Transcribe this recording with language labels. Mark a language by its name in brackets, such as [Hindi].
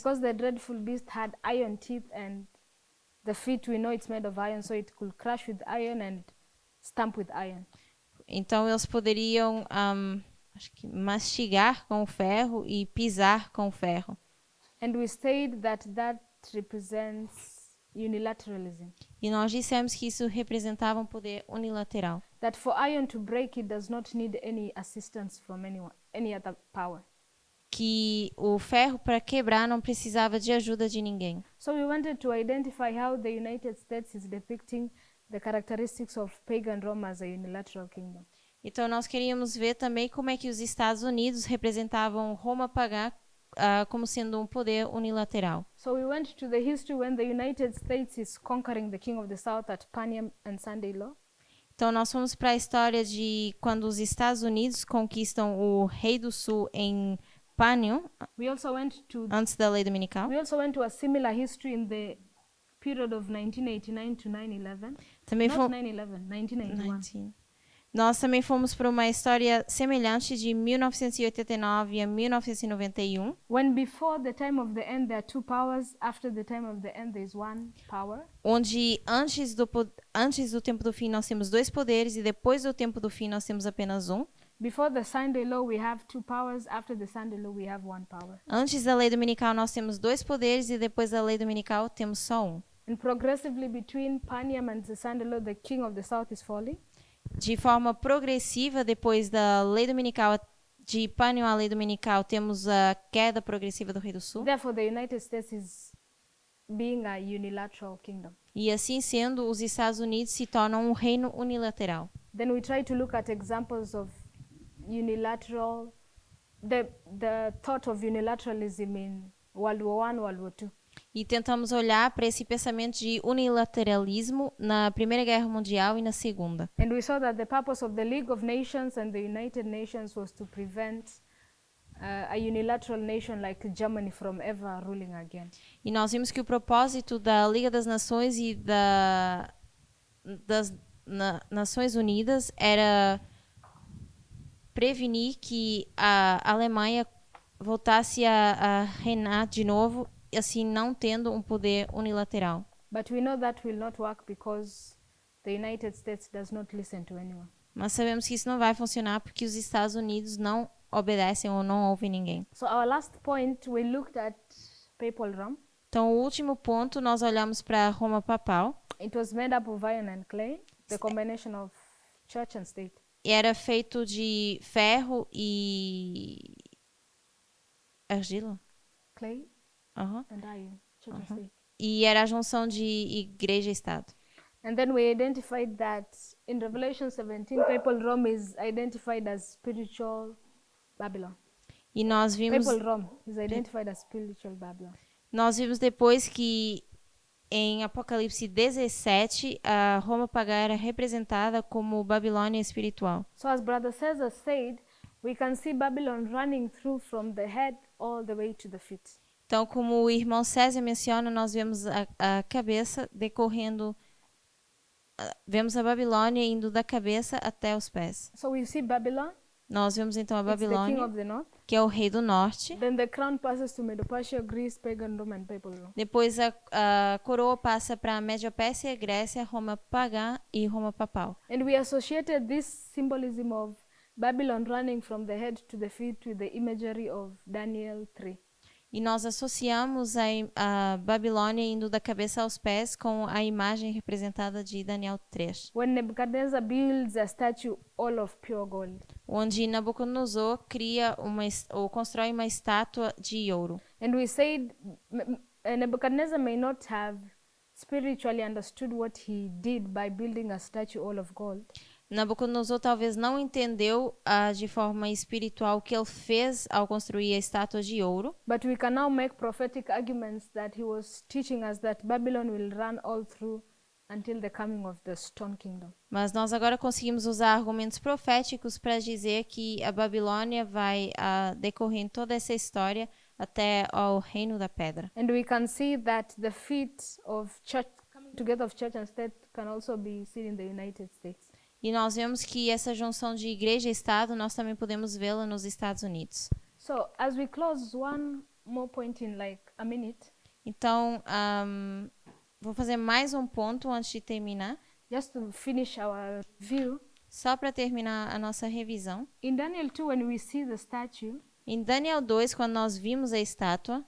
[English] Because the dreadful beast had iron teeth and the feet, we know it's made of iron, so it could crush with iron and stamp with iron. [Portuguese] Então eles poderiam acho que mastigar com o ferro e pisar com o ferro. [English] And we said that represents unilateralism. [Portuguese] E nós dissemos que isso representava um poder unilateral. [English] That for iron to break, it does not need any assistance from any other power. [Portuguese] Que o ferro para quebrar não precisava de ajuda de ninguém. [English] So we wanted to identify how the United States is depicting the characteristics of pagan Rome as a unilateral kingdom. [Portuguese] Então nós queríamos ver também como é que os Estados Unidos representavam Roma pagã como sendo um poder unilateral. [English] So we went to the history when the United States is conquering the king of the south at Paniam and Sunday law. [Portuguese] Então nós fomos para a história de quando os Estados Unidos conquistam o rei do sul em Panium, [English] We also went to [Portuguese] antes da lei dominical. [English] a similar history in the period of 1989 to 9/11. [Portuguese] Também [English] Not [Portuguese] fomos [English] 9/11, 1991. [Portuguese] Nós também fomos para uma história semelhante de 1989 a 1991, [English] When before the time of the end there are two powers, after the time of the end there is one power. [Portuguese] onde antes do tempo do fim nós temos dois poderes e depois do tempo do fim nós temos apenas um. [English] Before the Sunday law we have two powers, after the Sunday law we have one power. [Portuguese] Antes da lei dominical nós temos dois poderes e depois da lei dominical temos só um. [English] And progressively between Paniam and the Sunday law the king of the south is falling. [Portuguese] De forma progressiva, depois da lei dominical, de Paniam à lei dominical, temos a queda progressiva do rei do sul. [English] Therefore the United States is being a unilateral kingdom. [Portuguese] E assim sendo, os Estados Unidos se tornam um reino unilateral. [English] Then we try to look at examples of unilateral, the thought of unilateralism in World War I, World War II. [Portuguese] E tentamos olhar para esse pensamento de unilateralismo na Primeira Guerra Mundial e na Segunda. [English] And we saw that the purpose of the League of Nations and the United Nations was to prevent a unilateral nation like Germany from ever ruling again. [Portuguese] E nós vimos que o propósito da Liga das Nações e das Nações Unidas era prevenir que a Alemanha voltasse a reinar de novo, assim não tendo um poder unilateral. [English] But we know that will not work because the United States does not listen to anyone. [Portuguese] Mas sabemos que isso não vai funcionar porque os Estados Unidos não obedecem ou não ouvem ninguém. [English] So our last point, we looked at papal Rome. [Portuguese] Então, o último ponto, nós olhamos para Roma papal. [English] It was made up of iron and clay, the combination of church and state. [Portuguese] E era feito de ferro e argila. [English] Clay Aham. and iron, church and state. [Portuguese] E era a junção de igreja e Estado. [English] And then we identified that in Revelation 17, papal Rome is identified as spiritual Babylon. [Portuguese] E nós vimos, [English] Papal Rome is identified as spiritual Babylon. [Portuguese] nós vimos depois que em Apocalipse 17, a Roma pagã era representada como Babilônia espiritual. [English] So as Brother Cesar said, we can see Babylon running through from the head all the way to the feet. [Portuguese] Então, como o irmão César menciona, nós vemos a cabeça decorrendo, vemos a Babilônia indo da cabeça até os pés. [English] So we see Babylon, [Portuguese] Nós vemos então a [English] It's the king [Portuguese] Babilônia, [English] of the north. [Portuguese] que é o rei do norte. [English] Then the crown passes to Medo-Persia, Greece, pagan Roman people. [Portuguese] Depois a coroa passa para a Média-Pérsia, Grécia, Roma pagã e Roma papal. [English] And we associated this symbolism of Babylon running from the head to the feet with the imagery of Daniel 3. [Portuguese] E nós associamos a Babilônia indo da cabeça aos pés com a imagem representada de Daniel 3, [English] When Nebuchadnezzar builds a statue all of pure gold. [Portuguese] onde Nabucodonosor cria ou constrói uma estátua de ouro. [English] And we said Nebuchadnezzar may not have spiritually understood what he did by building a statue all of gold. [Portuguese] Nabucodonosor talvez não entendeu de forma espiritual o que ele fez ao construir a estátua de ouro, [English] But we can now make prophetic arguments that he was teaching us that Babylon will run all through until the coming of the Stone Kingdom. [Portuguese] mas nós agora conseguimos usar argumentos proféticos para dizer que a Babilônia vai decorrer em toda essa história até ao reino da pedra. [English] And we can see that the feet of church, coming together of church and state, can also be seen in the United States. [Portuguese] E nós vemos que essa junção de igreja e Estado, nós também podemos vê-la nos Estados Unidos. [English] So as we close, one more point in like a minute, [Portuguese] Então, vou fazer mais um ponto antes de terminar, [English] just to finish our view. [Portuguese] só para terminar a nossa revisão. [English] In Daniel 2, when we see the statue, [Portuguese] Em Daniel 2, quando nós vimos a estátua,